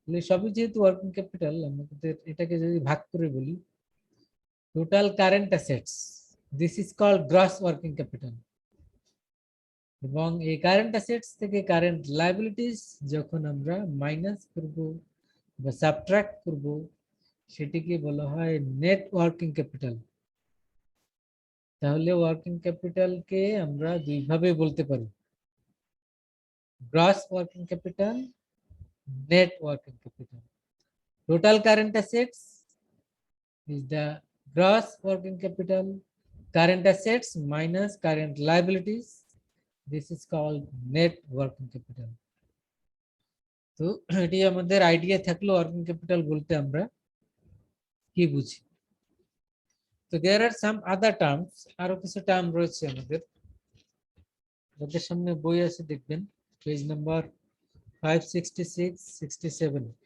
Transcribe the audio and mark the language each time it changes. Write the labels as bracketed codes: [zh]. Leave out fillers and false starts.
[bn] সবই যেহেতু working capital, আমাদের এটাকে যদি ভাগ করে বলি, total current assets this is called gross working capital, এবং এই কারেন্ট অ্যাসেটস থেকে কারেন্ট লায়াবিলিটিস যখন আমরা মাইনাস করব বা সাবট্রাক্ট করব সেটিকে বলা হয় নেট ওয়ার্কিং ক্যাপিটাল। তাহলে ওয়ার্কিং ক্যাপিটালকে আমরা দুইভাবে বলতে পারি, gross working capital, net working capital. [en] Total current assets is the gross working capital, current assets minus current liabilities, this is called net working capital. [bn] তো এটি আমাদের আইডিয়া থাকলো ওয়ার্কিং ক্যাপিটাল বলতে আমরা কি বুঝি। তো there are some other terms, আরো কিছু টার্ম রয়েছে আমাদের, যাদের সামনে বই আছে দেখবেন পেজ নাম্বার 566, 67।